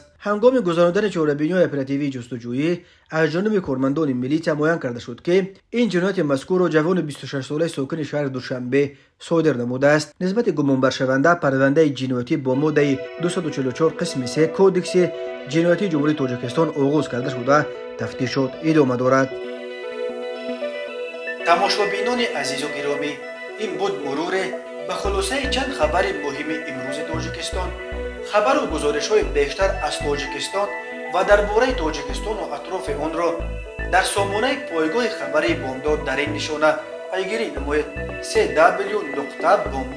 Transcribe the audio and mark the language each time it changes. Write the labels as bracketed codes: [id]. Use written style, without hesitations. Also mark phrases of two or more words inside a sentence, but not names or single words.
[fa] هنگام گذراندن چهاره‌بینی اپراتیوی جستجویی از جانب کارمندان میلیشیا معین کرده شد که این جنایت مذکور را جوان 26 ساله ساکن شهر دوشنبه صادر نموده است. نسبت گمانبر شونده پرونده جنایتی با ماده 244 قسم 3 کودکس جنایتی جمهوری تاجیکستان آغاز کرده شده تفتیشات ادامه دارد. [tg] тамошобинони азизу гиромӣ, ин буд муруре ба хулосаи чанд хабари муҳими имрӯзи Тоҷикистон. Хабару гузоришҳои бештар аз Тоҷикистон ва дар бораи Тоҷикистону атрофи онро дар сомонаи пойгоҳи хабари Бомдод дар ин нишона пайгирӣ намоед: cw.bomdod.com.